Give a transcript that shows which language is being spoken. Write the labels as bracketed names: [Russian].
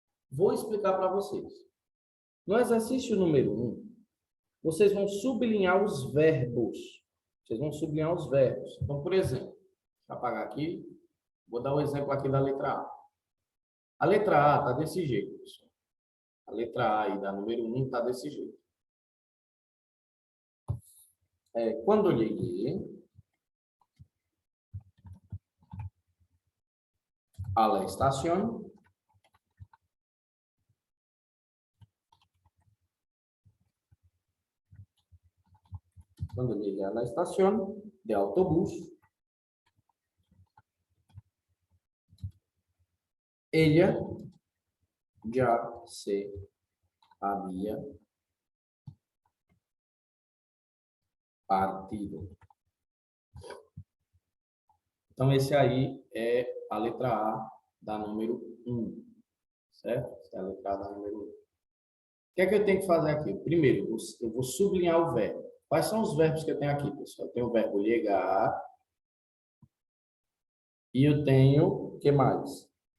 [Portuguese] Vou explicar para vocês. No exercício número 1, vocês vão sublinhar os verbos. Vocês vão sublinhar os verbos. Então, por exemplo, deixa eu apagar aqui. Vou dar um exemplo aqui da letra A. A letra A está desse jeito, pessoal. A letra A aí da número 1 está desse jeito. [Spanish] Quando llegué a la estación, cuando llegué a la estación de autobús, ella ya se había partido. [Portuguese] Então, esse aí é a letra A da número 1, certo? Essa é a letra A da número 1. O que é que eu tenho que fazer aqui? Primeiro, eu vou sublinhar o verbo. Quais são os verbos que eu tenho aqui, pessoal? Eu tenho o verbo llegar e eu tenho, o que mais?